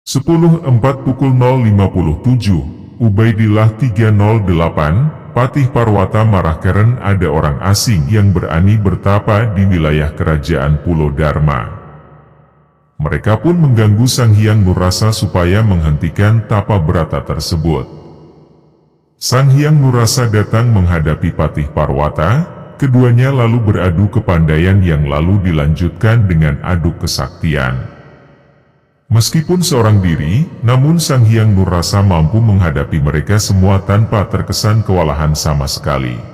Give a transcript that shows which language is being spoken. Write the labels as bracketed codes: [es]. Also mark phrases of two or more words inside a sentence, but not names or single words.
[id] 10.4 pukul 0.57, Ubaidillah 308, Patih Parwata marah karena ada orang asing yang berani bertapa di wilayah kerajaan Pulau Dharma. Mereka pun mengganggu Sang Hyang Nurrasa supaya menghentikan tapa berata tersebut. Sang Hyang Nurrasa datang menghadapi Patih Parwata, keduanya lalu beradu kepandaian yang lalu dilanjutkan dengan adu kesaktian. Meskipun seorang diri, namun Sang Hyang Nurrasa mampu menghadapi mereka semua tanpa terkesan kewalahan sama sekali.